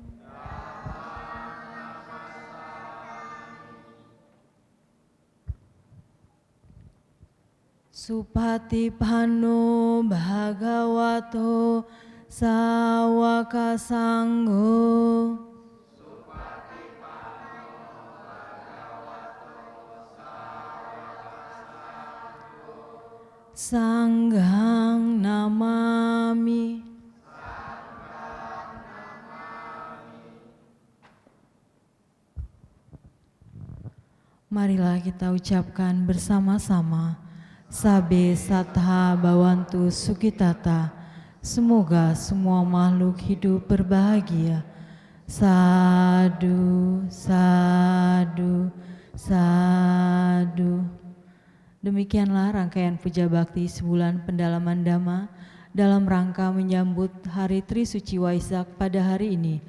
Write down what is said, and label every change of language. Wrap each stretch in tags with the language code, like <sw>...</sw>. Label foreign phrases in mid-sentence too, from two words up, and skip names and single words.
<pi>Supatipanno bhagavato sawaka sangho. Sanghang namami.</pi> <id>Marilah kita ucapkan bersama-sama.</id> <pi>Sabe sattha bhavantu sukhitata.</pi> <id>Semoga semua makhluk hidup berbahagia.</id> <pi>Sadu, sadu, sadu.</pi> <id>Demikianlah rangkaian puja bakti sebulan pendalaman Dhamma dalam rangka menyambut Hari Trisuci Waisak pada hari ini.</id>